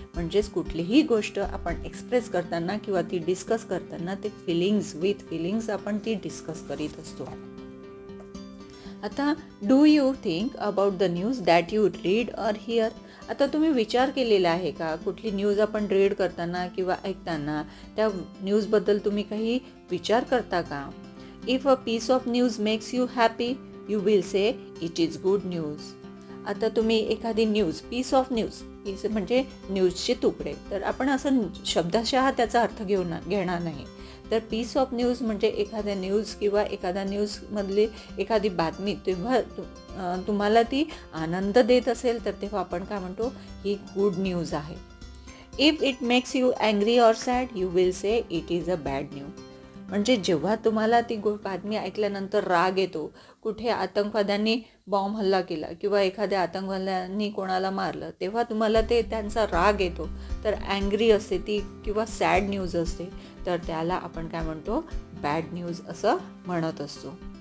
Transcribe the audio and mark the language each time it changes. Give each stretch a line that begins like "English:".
Marathi: म्हणजेच कुठलीही गोष्ट आपण एक्सप्रेस करताना किंवा ती डिस्कस करताना ते विथ फिलिंग्स आपण ती डिस्कस करीत असतो.
English: आता do you think about the news that you read or hear.
Marathi: आता तुम्ही विचार केलेला आहे का कुठली न्यूज आपण रीड करताना किंवा ऐकताना त्या न्यूजबद्दल तुम्ही काही विचार करता का?
English: If a piece of news makes you happy you will say it is good news.
Marathi: आता तुम्ही एखादी न्यूज, पीस ऑफ न्यूज म्हणजे न्यूजचे तुकडे, तर आपण असं शब्दशः त्याचा अर्थ घेणार नाही. तर पीस ऑफ न्यूज म्हणजे एखाद्या न्यूज किंवा एखाद्या न्यूजमधली एखादी बातमी तेव्हा तुम्हाला ती आनंद देत असेल तर तेव्हा आपण काय म्हणतो, ही गुड न्यूज आहे.
English: If it makes you angry or sad you will say it is a bad news.
Marathi: म्हणजे जेव्हा तुम्हाला ती बातमी ऐकल्यानंतर राग येतो, कुठे आतंकवाद्यांनी बॉम्ब हल्ला केला किंवा एखाद्या आतंकवाद्यांनी कोणाला मारलं, तेव्हा तुम्हाला त्यांचा राग येतो, तर अँग्री असते ती किंवा सॅड न्यूज असते, तर त्याला आपण काय म्हणतो, बॅड न्यूज असं म्हणत असतो.